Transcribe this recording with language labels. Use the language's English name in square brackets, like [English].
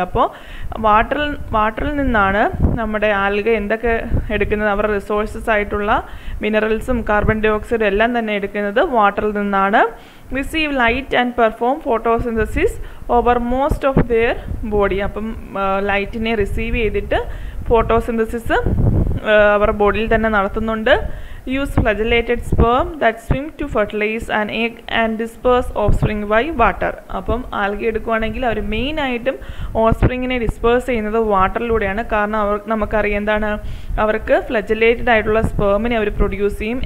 [Malayalam] അപ്പോൾ വാട്ടറിൽ നിന്നാണ് നമ്മുടെ ആൽഗ എന്തൊക്കെ എടുക്കുന്നത്, അവരുടെ റിസോഴ്സസ് ആയിട്ടുള്ള മിനറൽസും കാർബൺ ഡൈ ഓക്സൈഡും എല്ലാം തന്നെ എടുക്കുന്നത് വാട്ടറിൽ നിന്നാണ്. [English] Receive light and perform photosynthesis over most of their body. [Malayalam] അപ്പം ലൈറ്റിനെ റിസീവ് ചെയ്തിട്ട് ഫോട്ടോസിന്തസിസ് അവരുടെ ബോഡിയിൽ തന്നെ നടത്തുന്നുണ്ട്. [English] use flagellated sperm that swim to fertilize an egg and disperse offspring by water. [Malayalam] അപ്പം ആൽഗെ എടുക്കുകയാണെങ്കിൽ അവർ മെയിനായിട്ടും ഓഫ്സ്പ്രിങ്ങിനെ ഡിസ്പേഴ്സ് ചെയ്യുന്നത് വാട്ടറിലൂടെയാണ്. കാരണം നമുക്കറിയാം എന്താണ്, അവർക്ക് ഫ്ലജലേറ്റഡ് ആയിട്ടുള്ള സ്പേമിനെ അവർ പ്രൊഡ്യൂസ് ചെയ്യും.